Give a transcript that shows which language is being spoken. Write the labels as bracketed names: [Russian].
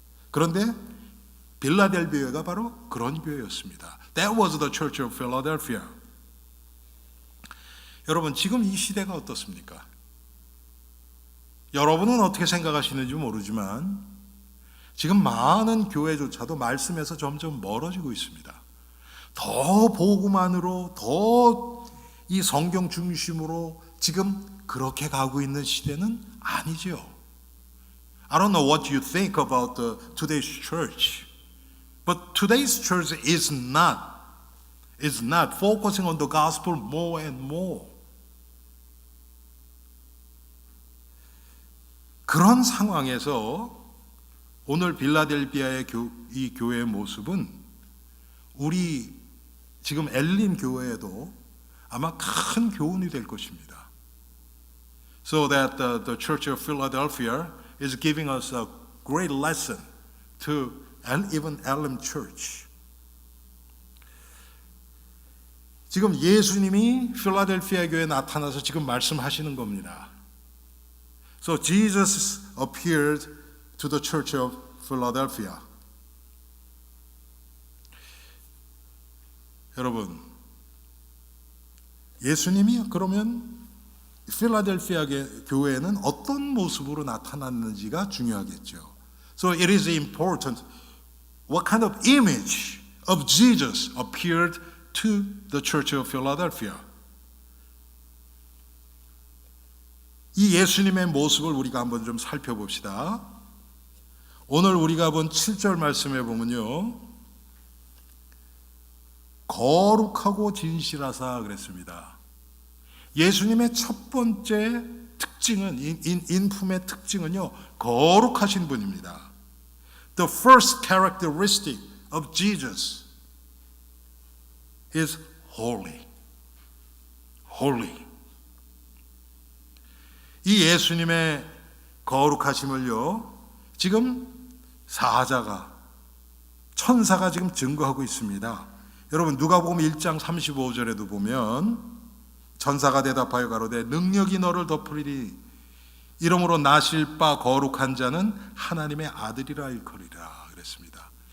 [Korean] 그런데 빌라델비아가 바로 그런 교회였습니다. [English] That was the Church of Philadelphia. [Korean] 여러분, 지금 이 시대가 어떻습니까? 여러분은 어떻게 생각하시는지 모르지만 지금 많은 교회조차도 말씀에서 점점 멀어지고 있습니다. 더 복음 안으로, 더 이 성경 중심으로 지금 그렇게 가고 있는 시대는 아니죠. [English] I don't know what you think about today's church, but today's church is not focusing on the gospel more and more. [Korean] 그런 상황에서 오늘 빌라델비아의 이 교회의 모습은 우리 지금 엘림 교회에도 아마 큰 교훈이 될 것입니다. [English] So that the Church of Philadelphia is giving us a great lesson to even Elim Church. [Korean] 지금 예수님이 필라델피아 교회에 나타나서 지금 말씀하시는 겁니다. [English] So Jesus appeared to the Church of Philadelphia. [Korean] 여러분, 예수님이 그러면 필라델피아 교회에는 어떤 모습으로 나타났는지가 중요하겠죠. [English] So it is important what kind of image of Jesus appeared to the Church of Philadelphia. [Korean] 이 예수님의 모습을 우리가 한번 좀 살펴봅시다. 오늘 우리가 본 7절 말씀에 보면요, 거룩하고 진실하사 그랬습니다. 예수님의 첫 번째 특징은, 인품의 특징은요, 거룩하신 분입니다. [English] The first characteristic of Jesus is holy. Holy. [Korean] 이 예수님의 거룩하심을요, 지금 사자가, 천사가 지금 증거하고 있습니다. 여러분, 누가복음 1장 35절에도 보면 천사가 대답하여 가로되 능력이 너를 덮으리니 이러므로 나실 바 거룩한 자는 하나님의 아들이라 일컬이라 그랬습니다.